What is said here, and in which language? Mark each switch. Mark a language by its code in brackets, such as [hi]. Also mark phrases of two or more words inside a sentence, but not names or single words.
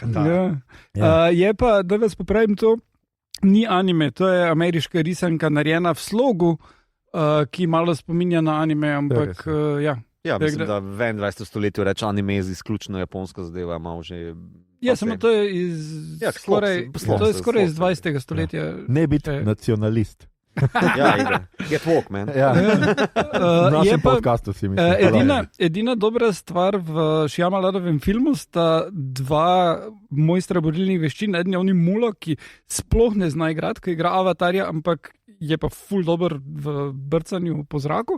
[sl] Je pa, da vas popravim to, ni anime, to je ameriška risanka narejena v slogu, ki malo spominja na anime, ampak ja. Ja, mislim, da v 21. stoletju reče anime z izključno japonsko zadeva, malo že... Ja, samo to je skoraj iz 20. stoletja. Ne biti nacionalist. Ja, [en] get woke, man. [sl] V našem podcastu si mislim. Edina dobra stvar v Shyamalanovem filmu sta 2 mojstra borilnih veščin. Eden je oni Mulo, ki sploh ne zna igrati, ki igra Avatarja, ampak je pa ful dober v brcanju po zraku.